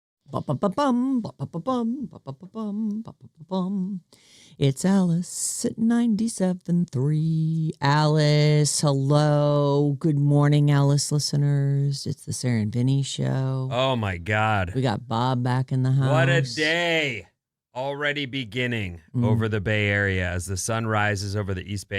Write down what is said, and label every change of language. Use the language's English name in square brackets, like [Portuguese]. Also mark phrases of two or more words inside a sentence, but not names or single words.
[English] Ba-ba-ba-bum, ba-ba-ba-bum, ba-ba-ba-bum, ba-ba-ba-bum. It's Alice at 97.3. Alice, hello. Good morning, Alice listeners. It's the Sarah Vinnie show. Oh, my God. We got Bob back in the house. What a day. Already beginning over the Bay Area as the sun rises over the East Bay.